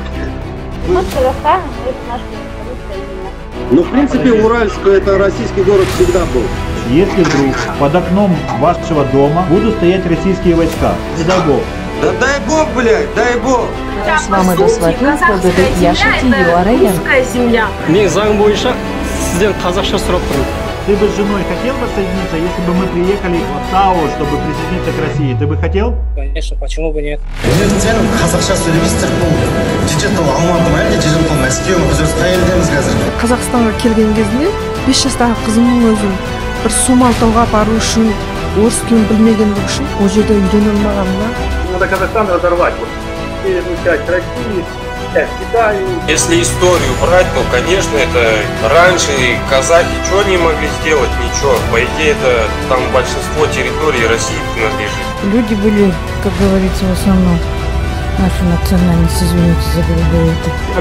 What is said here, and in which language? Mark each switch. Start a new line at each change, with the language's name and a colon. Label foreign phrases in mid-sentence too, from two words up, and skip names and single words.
Russian: Мы с Казахстаном, это наша русская земля. Ну, в принципе, Уральск — это российский город всегда был. Если вдруг под окном вашего дома будут стоять российские войска, не дай бог. Да дай бог, блядь, дай бог. С вами казахская земля.
Kazakh: Мен заң бойынша сізден қазақша сұрап тұрмын.
Russian: Ты бы с женой хотел воссоединиться, если бы мы приехали в ТАО, чтобы присоединиться к России? Ты бы хотел? Конечно, почему бы нет?
Kazakh: Қазақстанға келген кезде 5 жастағы қызымның өзін бір Сомал тауға бару үшін, орыс тілін білмегендігі үшін ол жерде үйрене алмағанына.
Russian: Надо Казахстан разорвать. Северную часть России, часть Китая. Если историю брать, то, конечно, это раньше казахи что не могли сделать? Ничего. По идее, это там большинство территорий России принадлежит. Люди были, как говорится, в основном нашу национальность, извините за грубое это.